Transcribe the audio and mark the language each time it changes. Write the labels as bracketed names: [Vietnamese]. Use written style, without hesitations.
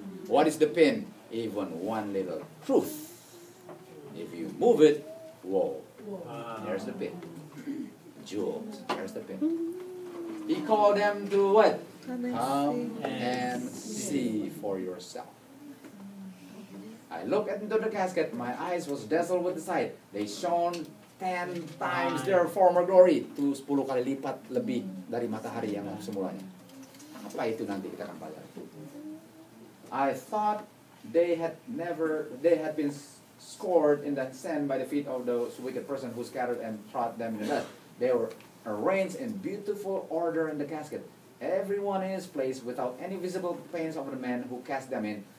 [English] What is the pin? Even one little truth. If you move it, woe. There's the pin. Jewels. There's the pin. He called them to what? Come and see for yourself. I looked into the casket. My eyes was dazzled with the sight. They shone 10 times their former glory. [Indonesian] Itu 10 kali lipat lebih dari matahari yang semulanya. Apa itu nanti kita akan pelajari. [English] I thought they had been scored in the sand by the feet of those wicked person who scattered and trod them in the dust. They were arranged in beautiful order in the casket, everyone in his place, without any visible pains of the man who cast them in.